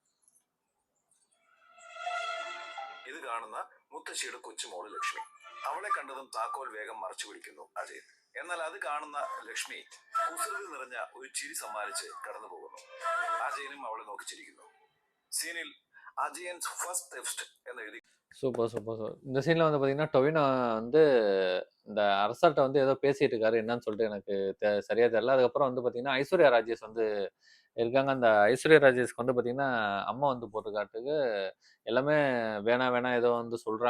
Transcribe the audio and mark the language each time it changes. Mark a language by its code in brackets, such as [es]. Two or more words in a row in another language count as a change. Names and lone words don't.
[ml] ഇത് കാണുന്ന മുത്തശ്ശിയുടെ കൊച്ചുമോള് ലക്ഷ്മി. അവളെ കണ്ടതും താക്കോൽ വേഗം മറച്ചു പിടിക്കുന്നു അജയൻ. എന്നാൽ അത് കാണുന്ന ലക്ഷ്മി കുസൃതി നിറഞ്ഞ ഒരു ചിരി സമ്മാനിച്ച് കടന്നു പോകുന്നു. അജയനും അവളെ നോക്കിച്ചിരിക്കുന്നു. സീനിൽ അജയൻ [en] first theft [ml] എന്ന് എഴുതി. [en] super super super. [ta] இந்த சீன்ல வந்து பாத்தீங்கன்னா டொவினோ வந்து இந்த அரசர்கிட்ட வந்து ஏதோ பேசிட்டு இருக்காரு, என்னன்னு சொல்லிட்டு எனக்கு சரியா தெரியல. அதுக்கப்புறம் வந்து பாத்தீங்கன்னா ஐஸ்வர்யா ராஜேஷ் வந்து இருக்காங்க. அந்த ஐஸ்வர்யா ராஜேஷ்க்கு வந்து பாத்தீங்கன்னா அம்மா வந்து போட்டுக்காட்டுக்கு எல்லாமே வேணாம் வேணாம் ஏதோ வந்து சொல்றாங்க.